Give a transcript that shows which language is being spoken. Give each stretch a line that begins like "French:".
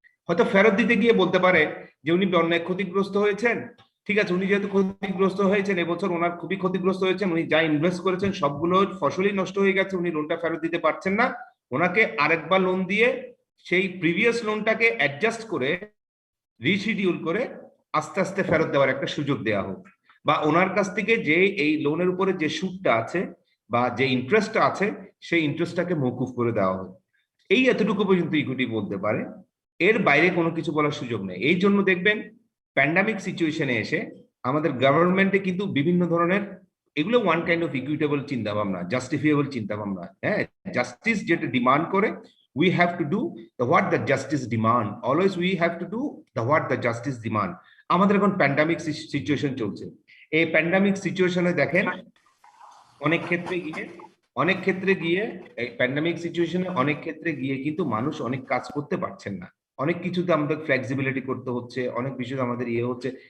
Bangla: হয়তো ফেরত দিতে গিয়ে বলতে পারে যে উনি অন্যায় ক্ষতিগ্রস্ত হয়েছেন, ঠিক আছে, উনি যেহেতু ক্ষতিগ্রস্ত হয়েছেন, এবছর ওনার খুবই ক্ষতিগ্রস্ত হয়েছেন, উনি যা ইনভেস্ট করেছেন সবগুলো ফসলই নষ্ট হয়ে গেছে, উনি লোনটা ফেরত দিতে পারছেন না, ওনাকে আরেকবার লোন দিয়ে সেই প্রিভিয়াস লোনটাকে অ্যাডজাস্ট করে রিশিডিউল করে আস্তে আস্তে ফেরত দেওয়ার একটা সুযোগ দেওয়া হোক, বা ওনার কাছ থেকে যে এই লোনের উপরে যে সুদটা আছে বা যে ইন্টারেস্টটা আছে সেই ইন্টারেস্টটাকে মওকুফ করে দেওয়া হোক। এই এতটুকু পর্যন্ত ইকুইটি বলতে পারে, এর বাইরে কোনো কিছু বলার সুযোগ নেই। এই জন্য দেখবেন প্যান্ডামিক সিচুয়েশনে এসে আমাদের গভর্নমেন্টে কিন্তু বিভিন্ন ধরনের এগুলো ওয়ান কাইন্ড অফ ইকুইটেবল চিন্তা ভাবনা, জাস্টিফিয়েবল চিন্তা ভাবনা। হ্যাঁ, জাস্টিস যেটা ডিমান্ড করে,
English: we have to do what the justice demand, always we have to do what the justice demand।
Bangla: আমাদের এখন প্যান্ডামিক সিচুয়েশন চলছে, এই প্যান্ডামিক সিচুয়েশনে দেখেন অনেক ক্ষেত্রে গিয়ে এই প্যান্ডামিক সিচুয়েশনে অনেক ক্ষেত্রে গিয়ে কিন্তু মানুষ অনেক কাজ করতে পারছেন না, অনেক কিছুতে আমাদের ফ্লেক্সিবিলিটি করতে হচ্ছে, অনেক বিষয়ে আমাদের হচ্ছে।